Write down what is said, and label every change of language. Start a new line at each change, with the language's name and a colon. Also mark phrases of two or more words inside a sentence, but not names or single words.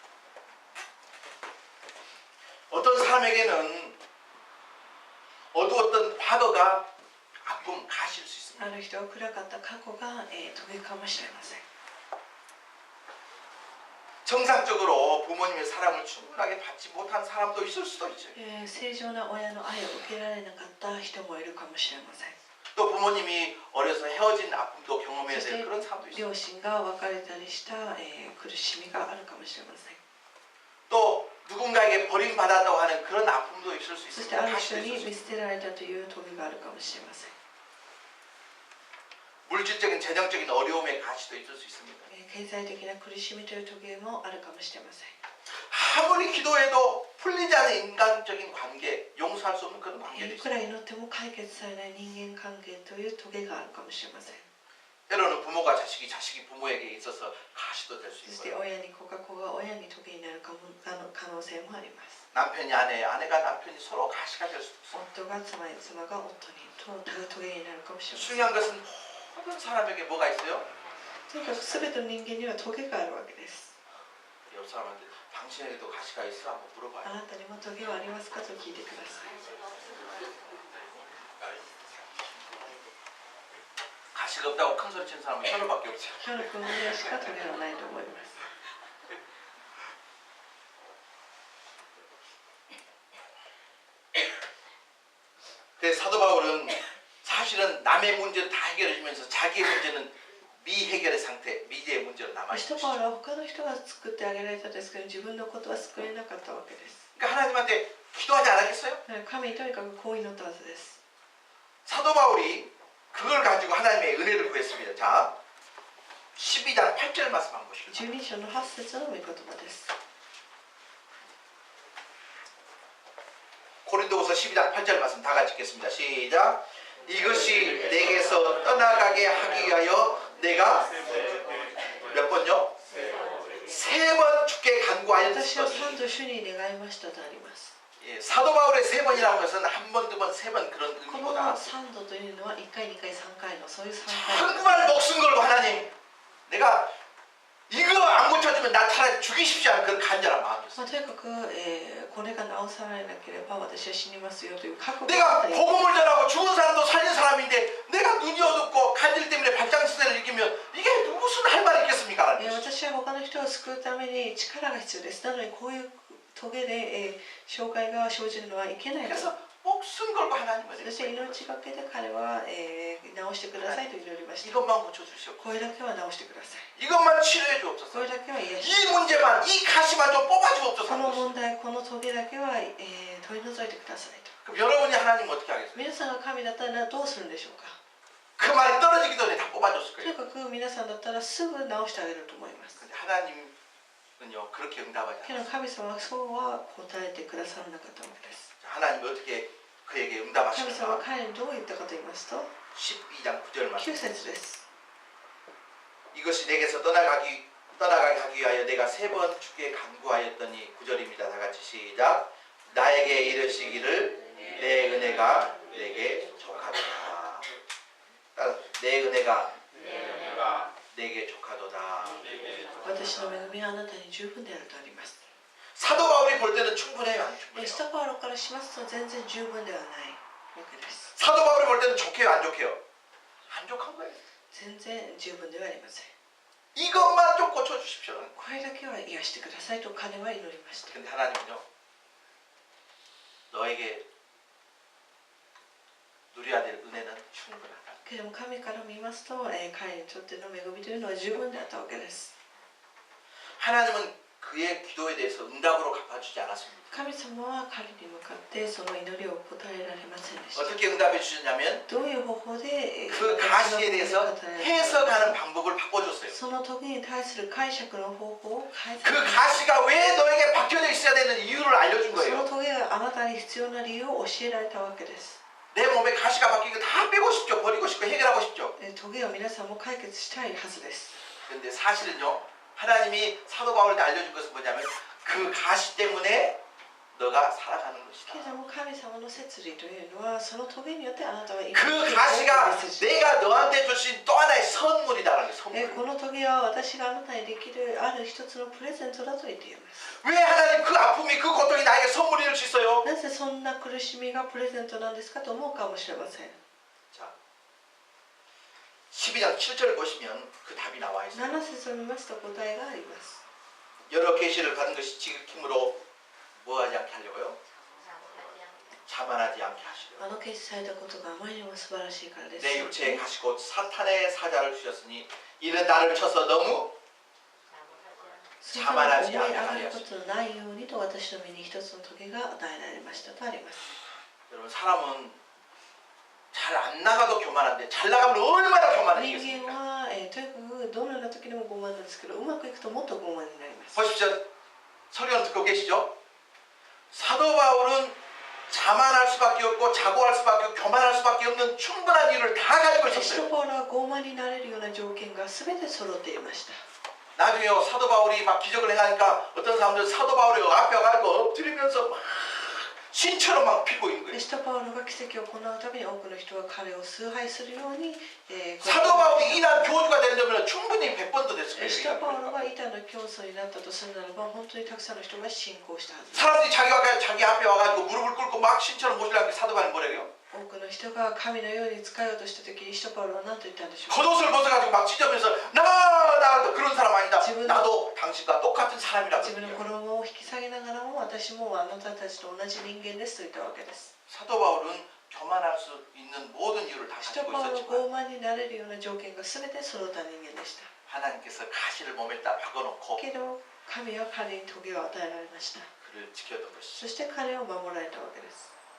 Korean: 어떤 사람에게는 어두웠던 과거가 아픔, 가시일 수 있습니다.
Japanese: ある人は暗かった過去が棘かもしれません。
Korean: 정상적으로 부모님의 사랑을 충분하게 받지 못한 사람도 있을 수도 있죠.
Japanese: 正常な親の愛を受けられなかった人もいるかもしれません。
Korean: 또 부모님이 어려서 헤어진 아픔도 경험해야 될 그런 사람도 있어요.
Japanese: 両親が別れたりした、苦しみがあるかもしれません。
Korean: 또 누군가에게 버림받았다고 하는 그런 아픔도 있을 수
Japanese: そして
Korean: 있습니다.
Japanese: ある
Korean: 가시도
Japanese: 人に
Korean: 있을 수
Japanese: 見
Korean: 있습니다.
Japanese: 捨てられたという棘があるかもしれません。
Korean: 물질적인 재정적인 어려움의 가시도 있을 수 있습니다.
Japanese: 経済的な苦しみという棘もあるかもしれません。
Korean: 아무리 기도해도 풀리지 않는 인간적인 관계, 용서할 수 없는 그런 관계도
Japanese: いくら
Korean: 있습니다.
Japanese: 祈っても解決されない人間関係という棘があるかもしれません。
Korean: 때로는 부모가 자식이, 자식이 부모에게 있어서 가시도 될 수
Japanese: そして
Korean: 있고요.
Japanese: 親に子が子が親に棘になる可能性もあります。
Korean: 남편이 아내, 아내가 남편이 서로 가시가 될 수도 있어요.
Japanese: 夫が妻に妻が夫にと棘になるかもしれません。
Korean: 중요한 것은 모든 사람에게 뭐가 있어요?
Japanese: とにかく全ての人間には棘があるわけです。
Korean: 옆 사람한테 당신에게도 가시가 있어? 한번
Japanese: あ
Korean: 물어봐요.
Japanese: なたにも棘はありますかと聞いてください。
Korean: 가시가 없다고 큰 소리 치는 사람은 현우밖에 없어요.
Japanese: ヒョル君ぐらいしか棘はないと思います。
Korean: 그래서 사도 바울은 사실은 남의 문제를 다 해결해 주면서 자기의 문제는 미해결의 상태, 미래의 문제로 남아
Japanese: 使徒
Korean: 있죠.
Japanese: パウロは他の人が救ってあげられたんですけど自分のことは救えなかったわけです。
Korean: 그러니까 하나님한테 기도하지 않았겠어요?
Japanese: 神にとにかくこう祈ったはずです。
Korean: 사도 바울이 그걸 가지고 하나님의 은혜를 구했습니다. 자, 12장 8절 말씀 한번 보시죠.
Japanese: 12 章の8節の御言葉です。
Korean: 고린도후서 12장 8절 말씀 다 같이 읽겠습니다. 시작. 이것이 내게서 떠나가게 하기 위하여 내가 몇 세 번 주께
Japanese: 私は
Korean: 간구하였으니
Japanese: 3度主に願いましたとあります。
Korean: 예, 사도 바울의 세 번이라는 것은 한 번, 두 번, 세 번 그런
Japanese: この
Korean: 의미보다
Japanese: 3度というのは1回、2回、3回のそういう3回。
Korean: 정말 목숨 걸고 하나님 내가 이거 안 고쳐주면 나 차라리 죽이십시오 하는 그런 간절한 마음이었어요.
Japanese: とにかく、これが直されなければ私は死にますよという覚悟
Korean: 내가 복음을 전하고 죽은 사람도 살린 사람인데 내가 눈이 어둡고 간질 때문에 발장시대를 이기면 이게 무슨 할 말이 있겠습니까? 하나님.
Japanese: 私は他の人を救うために力が必要です。なのにこういう棘で、障害が生じるのはいけないと。
Korean: 그래서 목숨 걸고 하나님을
Japanese: そして命がけで彼は、直してくださいと祈りました。
Korean: 이것만 고쳐주시오.
Japanese: これだけは直してください。
Korean: 이것만 치료해 주옵소서.
Japanese: これだけは癒し
Korean: 이 문제만 이 가시만 좀 뽑아 주옵소서.
Japanese: この問題、この棘だけは、取り除いてくださいと。
Korean: 그럼 여러분이 하나님 어떻게 하겠어요?
Japanese: 皆さんが神だったらどうするんでしょうか。
Korean: 그 말이 떨어지기 전에 다 뽑아줬을
Japanese: とに
Korean: 거예요.
Japanese: かく皆さんだったらすぐ直してあげると思います。
Korean: 근데 하나님은요 그렇게 응답하지
Japanese: けど
Korean: 않아요.
Japanese: 神様はそうは答えてくださらなかったわけです。
Korean: 하나님이 어떻게 그에게
Japanese: 神様
Korean: 응답하시는가?
Japanese: は彼にどう言ったかと言いますと、
Korean: 12장 9절
Japanese: 9
Korean: 말씀.
Japanese: 節です。
Korean: 이것이 내게서 떠나가게 하기 위하여 내가 세 번 주께 간구하였더니 9절입니다. 다 같이 시작. 나에게 이르시기를 내 은혜가 내게 족하도다. 따라서 내 은혜가 내게 족하도다.
Japanese: 私の恵みはあなたに十分であるとあります。
Korean: 사도 바울이 볼 때는 충분해요, 안
Japanese: 使
Korean: 충분해요?
Japanese: 徒パウロからしますと全然十分ではないわけです。
Korean: 사도 바울이 볼 때는 좋게요, 안 좋게요? 안 좋은 거예요.
Japanese: 全然十分ではありません。
Korean: 이것만 좀 고쳐주십시오.
Japanese: これだけは癒してくださいと彼は祈りました。
Korean: 근데 하나님은요, 너에게 누려야 될 은혜는 충분하다.
Japanese: けれども神から見ますと、彼にとっての恵みというのは十分であったわけです。
Korean: 하나님은 그의 기도에 대해서 응답으로 갚아주지 않았습니다.
Japanese: 神様は彼に向かってその祈りを答えられませんでした。
Korean: 어떻게 응답해 주셨냐면
Japanese: どういう方法で、
Korean: 그 가시에 대해서 해석하는 방법을 바꿔줬어요.
Japanese: その時に対する解釈の方法を変えて
Korean: 그 가시가 왜 너에게 박혀져 있어야 되는 이유를 알려준
Japanese: そ
Korean: 거예요.
Japanese: の棘があなたに必要な理由を教えられたわけです。
Korean: 내 몸에 가시가 박힌 거 다 빼고 싶죠. 버리고 싶고 해결하고 싶죠.
Japanese: 棘を皆さんも解決したいはずです。
Korean: 근데 사실은요, 하나님이 사도 바울에게 알려준 것은 뭐냐면 그 가시 때문에 너가 살아가는
Japanese: けれ
Korean: 것이다.
Japanese: ども神様の摂理というのはその棘によってあなたは生き
Korean: 그
Japanese: ていく
Korean: 가시가
Japanese: メッセージ。
Korean: 내가 너한테 주신 또 하나의 선물이다라는 거예요.
Japanese: こ
Korean: 선물.
Japanese: の棘は私があなたにできるある一つのプレゼントだと言っています。
Korean: 왜 하나님 그 아픔이 그 고통이 나에게 선물이 될 수 있어요?
Japanese: なぜそんな苦しみがプレゼントなんですかと思うかもしれません。
Korean: 자, 12장 7절을 보시면 그 답이 나와 있어요.
Japanese: 7 節を見ますと答えがあります。
Korean: 여러 계시를 받은 것이 지극힘으로 뭐하지 않게 하려고요? 자만하지 않게 하시려고.
Japanese: あの決されたことがあまりにも素晴らしいからです。
Korean: 내 육체에 가시고 사탄의 사자를 주셨으니 이는 나를 쳐서 너무
Japanese: それから思い上がることのないようにと私の目に一つの棘が与えられましたとあります。
Korean: 여러분 사람은 잘 안 나가도 교만한데 잘 나가면 얼마나
Japanese: 人
Korean: 교만해지겠습니까?
Japanese: 間は、とにかくどのような時でも傲慢なんですけど、うまくいくともっと傲慢になります。
Korean: 보십시오. 설교는 듣고 계시죠? 사도 바울은 자만할 수밖에 없고 자고할 수밖에 없고 교만할 수밖에 없는 충분한 이유를 다 가지고
Japanese: 使徒
Korean: 있었어요.
Japanese: パウロは傲慢になれるような条件が全て揃っていました。
Korean: 나중에요 사도 바울이 막 기적을 행하니까 어떤 사람들 사도 바울이 앞에 와가지고 엎드리면서 막 신처럼 막 피고 있는 거예요.
Japanese: 使徒パウロが奇跡を行うために多くの人が彼を崇拝するように、
Korean: 사도 바울이 이단 교주가 되려면 충분히 100번도 됐을
Japanese: 使徒パウ
Korean: 거예요.
Japanese: ロが板の教祖になったとするならば本当にたくさんの人が信仰したはずです。
Korean: 사람들이 자기 앞에 와가지고 무릎을 꿇고 막 신처럼 모시려고 사도 바울이 뭐래요?
Japanese: 多くの人が神のように使おうとした時に使徒パウロは何と言ったんでしょうか。
Korean: 겉옷을 벗어가지고 막 찢으면서 나 그런 사람 아니다. 나도 당신과 똑같은 사람이라고.
Japanese: 自分の衣を引き下げながらも私もあなたたちと同じ人間ですと言ったわけです。
Korean: 사도 바울은 교만할 수 있는 모든 이유를 다
Japanese: 使徒
Korean: 가지고
Japanese: パウロ
Korean: 있었지만
Japanese: 傲慢になれるような条件が全て揃った人間でした。
Korean: 하나님께서 가시를 몸에다 박아놓고
Japanese: けど神は彼に棘を与えられました。
Korean: 그를 지켰던 것이죠.
Japanese: そして彼を守られたわけです。